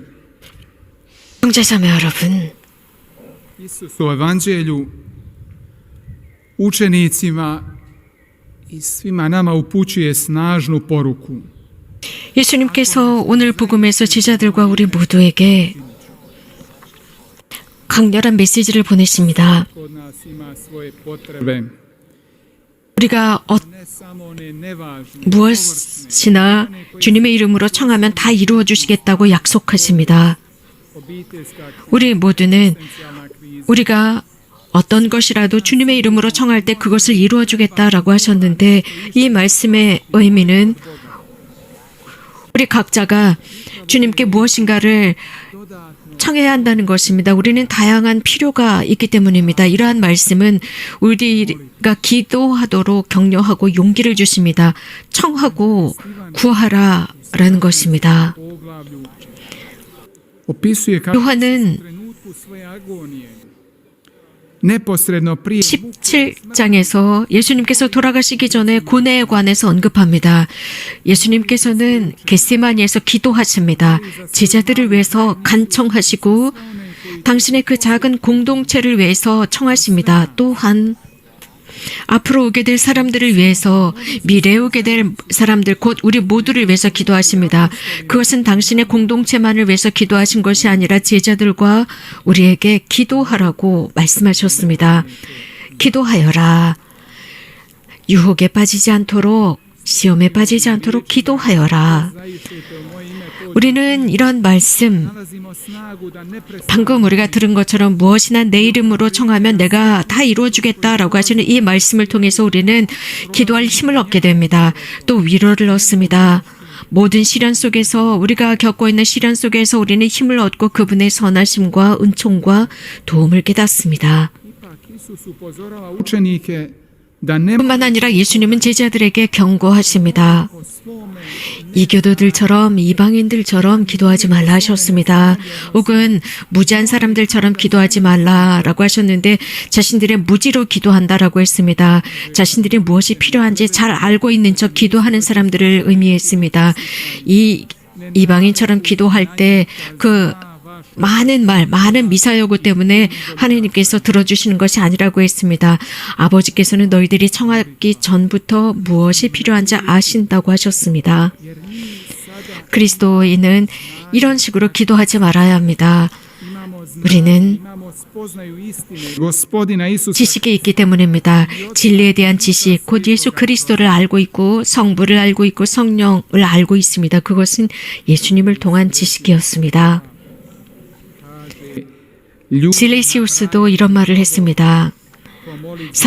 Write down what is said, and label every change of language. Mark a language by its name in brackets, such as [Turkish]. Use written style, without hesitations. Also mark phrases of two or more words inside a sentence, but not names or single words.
[Korean] 형제자매 여러분, [Croatian] Isus u Evanđelju učenicima i svima nama upućuje snažnu poruku. [Korean] 예수님께서 오늘 복음에서 제자들과 우리 모두에게 강렬한 메시지를 보내십니다. [Croatian] Kod nas ima svoje potrebe, [Korean] 우리가 [Croatian] ne samo one nevažne, [Korean] 무엇이나 주님의 이름으로 청하면 다 이루어 주시겠다고 약속하십니다. [Croatian] obiteljska [Korean] 우리 모두는 [Croatian] egzistencijalna kriza, [Korean] 우리가 어떤 것이라도 주님의 이름으로 청할 때 그것을 이루어 주겠다라고 하셨는데 이 말씀의 의미는 우리 각자가 주님께 무엇인가를 청해야 한다는 것입니다. 우리는 다양한 필요가 있기 때문입니다. 이러한 말씀은 우리가 기도하도록 격려하고 용기를 주십니다. 청하고 구하라라는 것입니다. [Croatian] poglavlju opisuje kako [Korean] 요한은 [Croatian] u trenutku svoje agonije neposredno prije [Korean] 17장에서 예수님께서 돌아가시기 전에 고뇌에 관해서 언급합니다. 예수님께서는 겟세마니에서 기도하십니다. 제자들을 위해서 간청하시고 당신의 그 작은 공동체를 위해서 청하십니다. 또한 앞으로 오게 될 사람들을 위해서 미래에 오게 될 사람들 곧 우리 모두를 위해서 기도하십니다. 그것은 당신의 공동체만을 위해서 기도하신 것이 아니라 제자들과 우리에게 기도하라고 말씀하셨습니다. 기도하여라. 유혹에 빠지지 않도록 시험에 빠지지 않도록 기도하여라. 우리는 이런 말씀 [Croatian] nalazimo snagu da neprestano [Korean] 방금 우리가 들은 것처럼 무엇이나 내 이름으로 청하면 내가 다 이루어주겠다라고 하시는 이 말씀을 통해서 우리는 기도할 힘을 얻게 됩니다. 또 위로를 얻습니다. 모든 시련 속에서 우리가 겪고 있는 시련 속에서 우리는 힘을 얻고 그분의 선하심과 은총과 도움을 깨닫습니다. [Croatian] ipak Isus upozorava učenike da ne [Korean] 뿐만 아니라 예수님은 제자들에게 경고하십니다. [Croatian] o svome [Korean] 이교도들처럼 이방인들처럼 기도하지 말라 하셨습니다. 혹은 무지한 사람들처럼 기도하지 말라라고 하셨는데 자신들의 무지로 기도한다라고 했습니다. 자신들이 무엇이 필요한지 잘 알고 있는 척 기도하는 사람들을 의미했습니다. 이 이방인처럼 기도할 때 그 많은 미사여구 때문에 하나님께서 들어주시는 것이 아니라고 했습니다. 아버지께서는 너희들이 청하기 전부터 무엇이 필요한지 아신다고 하셨습니다. 그리스도인은 이런 식으로 기도하지 말아야 합니다. 우리는 [Croatian] imamo spoznaju istine Gospodina Isusa [Korean] 지식이 있기 때문입니다. 진리에 대한 지식, 곧 예수 그리스도를 알고 있고 성부를 알고 있고 성령을 알고 있습니다. 그것은 예수님을 통한 지식이었습니다. [Croatian] ljudi [Korean] 실레시우스도 이런 말을 했습니다.